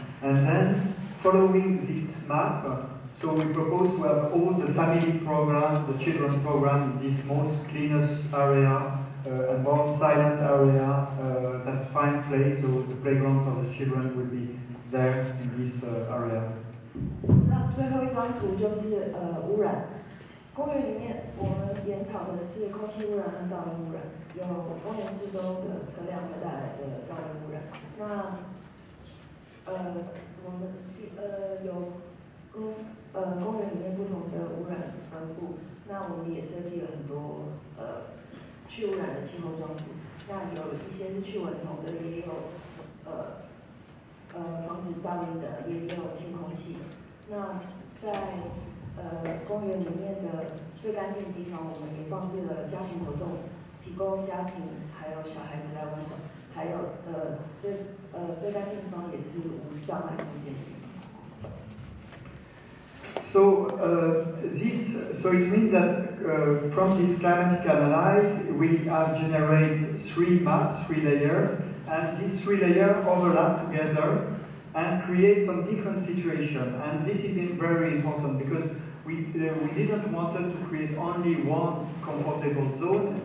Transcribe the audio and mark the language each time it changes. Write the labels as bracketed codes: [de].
[en] And then, following this map, so we propose to have all the family programs, the children program in this most cleanest area and more silent area that find place, so the playground for the children will be there in this area. [zh] 那最后一张图就是污染。公园里面我们研讨的是空气污染和噪音污染，有公园四周的车辆所带来的噪音污染。那我们有公园里面不同的污染分布，那我们也设计了很多去污染的气候装置。那有一些是去蚊虫的，也有防止噪音的，也有清空气。那在公园里面的最干净的地方，我们也放置了家庭活动，提供家庭还有小孩子来玩耍。还有最干净的地方也是无障碍空间。 [en] So it means that from this climatic analysis we have generate 3 maps, 3 layers, and these 3 layers overlap together and create some different situation. And this is very important because we didn't want to create only one comfortable zone.